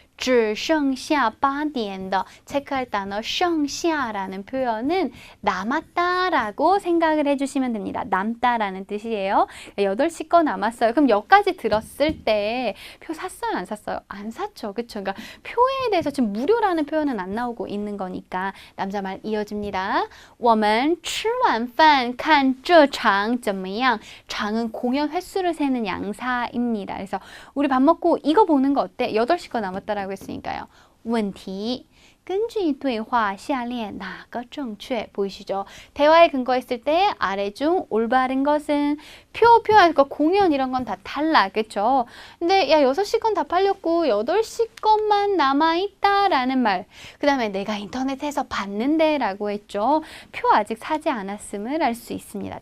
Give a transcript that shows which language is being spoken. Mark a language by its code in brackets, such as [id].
[zh] 只剩下8点的 [ko] 체크할 단어 剩下라는 표현은 남았다라고 생각을 해주시면 됩니다. 남다라는 뜻이에요. 8시 거 남았어요. 그럼 여기까지 들었을 때 표 샀어요? 안 샀어요? 안 샀죠. 그쵸? 그러니까 표에 대해서 지금 무료라는 표현은 안 나오고 있는 거니까 남자말 이어집니다. [zh] 我们吃完饭看这场怎么样? [ko] 장은 공연 횟수를 세는 양사입니다. 그래서 우리 밥 먹고 이거 보는 거 어때? 8시 거 남았다라고 했으니까요. [zh] 问题根据对话下列哪个正确 [ko] 보이시죠? 대화에 근거했을 때 아래 중 올바른 것은 표하니까 공연 이런 건 다 달라. 그쵸? 근데 야 6시 건 다 팔렸고 8시 건만 남아있다라는 말. 그 다음에 내가 인터넷에서 봤는데 라고 했죠. 표 아직 사지 않았음을 알 수 있습니다.